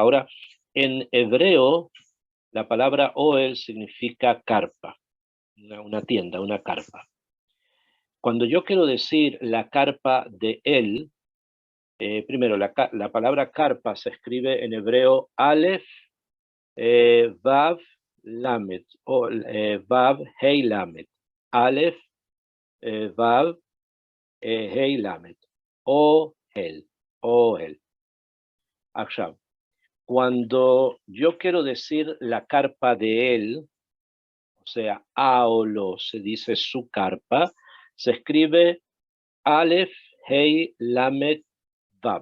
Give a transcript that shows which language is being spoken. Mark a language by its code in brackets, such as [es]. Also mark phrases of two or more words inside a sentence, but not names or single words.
[es] Ahora, en hebreo, la palabra Oel significa carpa, una tienda, una carpa. Cuando yo quiero decir la carpa de él, primero, la palabra carpa se escribe en hebreo Aleph, Vav, Lamed, o Vav, Hei, Lamed. Aleph, Vav, Hei, Lamed. O él. Cuando yo quiero decir la carpa de él, o sea, Aolo se dice su carpa, se escribe Aleph, Hei, Lamed, Vav.